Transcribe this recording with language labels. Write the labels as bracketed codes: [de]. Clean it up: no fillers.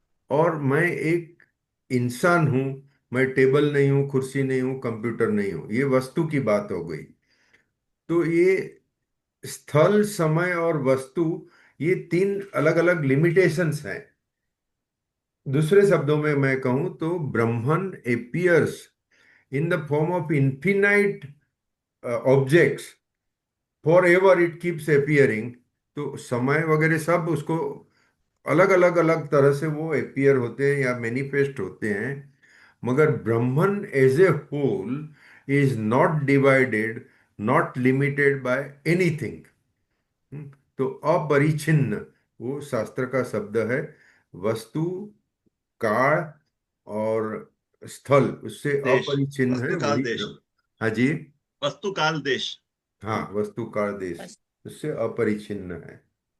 [hi] और मैं एक इंसान हूँ, मैं टेबल नहीं हूँ, कुर्सी नहीं हूँ, कंप्यूटर नहीं हूँ. ये वस्तु की बात हो गई. तो ये स्थल, समय और वस्तु, ये तीन अलग अलग लिमिटेशंस हैं. दूसरे शब्दों में मैं कहूं तो ब्रह्मन [en] appears in the form of infinite objects, forever it keeps appearing. [hi] तो समय वगैरह सब उसको अलग अलग अलग तरह से वो appear होते हैं या मैनिफेस्ट होते हैं. मगर ब्रह्मन [en] As a whole is not divided, not limited by anything. [hi] तो अपरिछिन्न वो शास्त्र का शब्द है। वस्तु, काल और स्थल उससे देश, अपरिछिन्न है, वस्तु काल वही देश, ब्रह्म। हाँ जी। वस्तु काल देश। हाँ, वस्तु काल देश उससे अपरिछिन्न है।